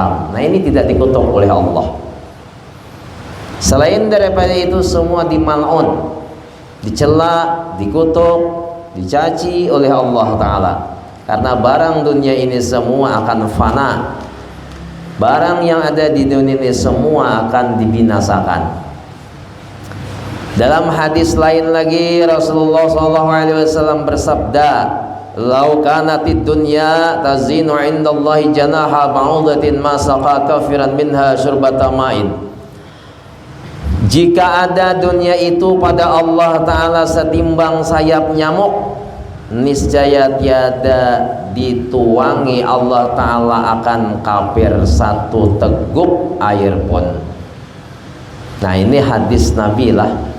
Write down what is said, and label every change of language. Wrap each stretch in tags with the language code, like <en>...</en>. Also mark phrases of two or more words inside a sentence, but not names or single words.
<id>Nah, ini tidak dikutuk oleh Allah. Selain daripada itu semua dimal'un, dicela, dikutuk, dicaci oleh Allah Ta'ala. Karena barang dunia ini semua akan fana. Barang yang ada di dunia ini semua akan dibinasakan. Dalam hadis lain lagi Rasulullah SAW bersabda,</id> <ar>"لو كانت الدنيا تزن عند الله جناح بعوضة ما سقى كافرا منها شربة ماء."</ar> <id>Jika ada dunia itu pada Allah Ta'ala setimbang sayap nyamuk, niscaya tiada dituangi Allah Ta'ala akan kafir satu teguk air pun. Nah, ini hadis Nabi lah.</id>